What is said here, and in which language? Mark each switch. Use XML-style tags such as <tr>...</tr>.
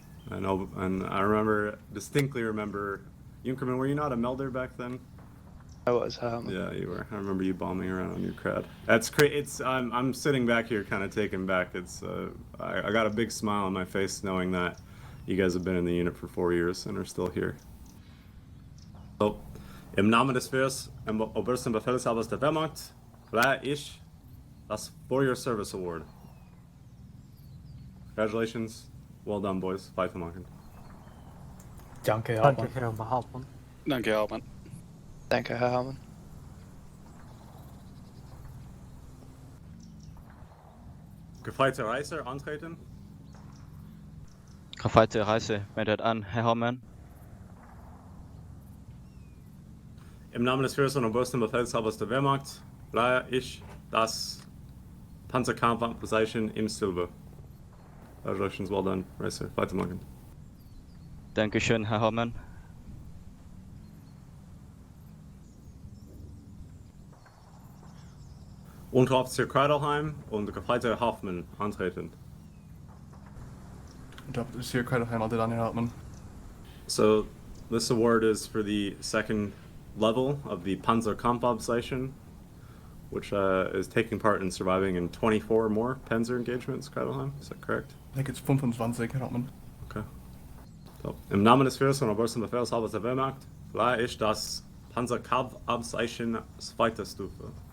<en>And I distinctly remember, Junkermann, were you not a melder back then? I was, Hauptmann. Yeah, you were. I remember you bombing around on your crowd. That's crazy. I'm sitting back here kind of taken back. I got a big smile on my face knowing that you guys have been in the unit for 4 years and are still here.</en> <de>So, im Namen des Führers und obersten Befehlshabers der Wehrmacht verleihe ich das For Your Service Award.</de> <en>Congratulations. Well done, boys. Weitermachen.</en> <de>Danke, Danke, Hauptmann. Herr Hauptmann. Danke, Herr Hauptmann. Danke, Herr Hauptmann. Gefreiter Reiser antreten. Gefreite Reise, meldet an, Herr Hauptmann. Im Namen des Führers und obersten Befehlshabers der Wehrmacht verleihe ich das Panzerkampfabzeichen im Silber.</de> <en>Congratulations, well done, Reiser.</en> <de>Weitermachen. Dankeschön, Herr Hauptmann. Unteroffizier Kreidelheim und Gefreiter Hauptmann antreten. Unteroffizier Kreidelheim, meldet an, Herr Hauptmann.</de> <en>So, this award is for the second level of the Panzerkampfabzeichen, which is taking part in surviving in 24 more Panzer engagements, Kreidelheim. Is that correct? I think it's 25, Herr Hauptmann. Okay.</en> <de>So, im Namen des Führers und obersten Befehlshabers der Wehrmacht verleihe ich das Panzerkampfabzeichen zweiter Stufe.</de>